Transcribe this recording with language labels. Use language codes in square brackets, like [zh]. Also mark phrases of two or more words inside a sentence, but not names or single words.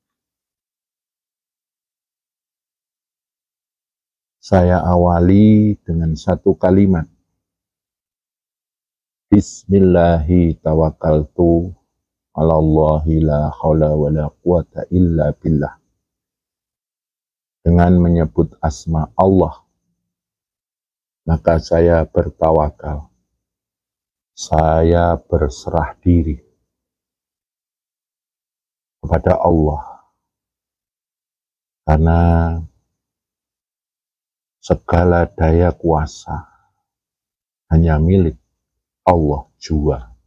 [id] Saya awali dengan satu kalimat. [ar] بسم الله توكلت على الله لا حول ولا قوة إلا بالله. [id] Dengan menyebut asma Allah, maka saya bertawakal. Saya berserah diri kepada Allah. Karena segala daya kuasa hanya milik Allah jua.